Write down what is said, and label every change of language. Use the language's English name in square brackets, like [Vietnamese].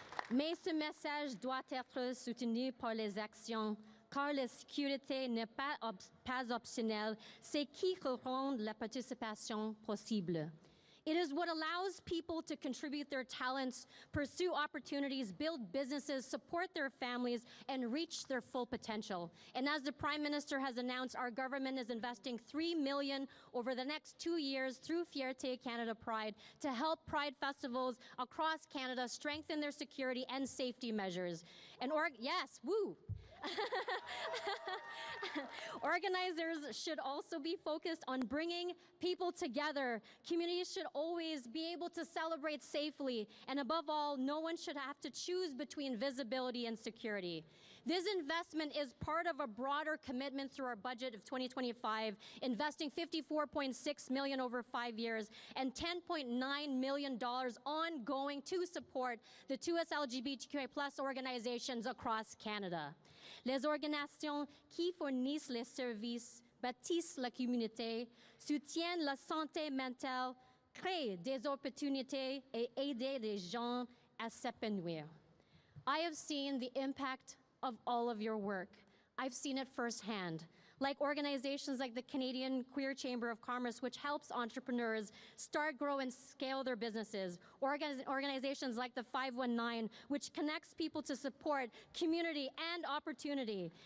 [French] Mais ce message doit être soutenu par les actions, car la sécurité n'est pas optionnelle, c'est qui rend la participation possible. [English] It is what allows people to contribute their talents, pursue opportunities, build businesses, support their families, and reach their full potential. And as the Prime Minister has announced, our government is investing $3 million over the next 2 years through Fierté Canada Pride to help Pride festivals across Canada strengthen their security and safety measures. And yes, woo! Organizers should also be focused on bringing people together. Communities should always be able to celebrate safely, and above all, no one should have to choose between visibility and security. This investment is part of a broader commitment through our budget of 2025, investing $54.6 million over 5 years and $10.9 million ongoing to support the 2S LGBTQI+ organizations across Canada. [French] Les organisations qui fournissent les services, bâtissent la communauté, soutiennent la santé mentale, créent des opportunités et aident les gens à s'épanouir. [English] I have seen the impact of all of your work. I've seen it firsthand. Like organizations like the Canadian Queer Chamber of Commerce, which helps entrepreneurs start, grow, and scale their businesses. Organizations like the 519, which connects people to support, community, and opportunity.